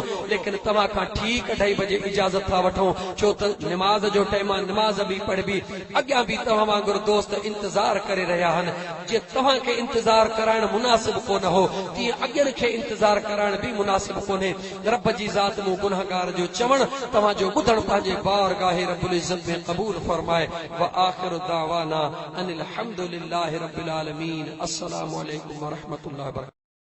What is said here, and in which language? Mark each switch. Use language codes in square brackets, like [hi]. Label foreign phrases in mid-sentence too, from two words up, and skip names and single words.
[sd] लेकिन तव्हां खां ठीक 2:30 बजे इजाज़त था वठूं छो त नमाज जो टाइम आहे, नमाज भी पढ़बी, अॻियां भी तव्हां वांगुरु दोस्त इंतजार करे रहिया आहिनि। जे तव्हां खे इंतजार कराइण मुनासिब कोन हो तीअं अॻियनि खे इंतजार कराइण भी मुनासिब कोन्हे। रब जी ज़ात मूं गुनहगार जो चवण तव्हां जो ॿुधण पंहिंजे बारगाहे [ar] رب العزة [sd] में क़बूल फरमाए। [ar] وآخر دعوانا أن الحمد لله رب العالمين. السلام عليكم ورحمة الله وبركاته.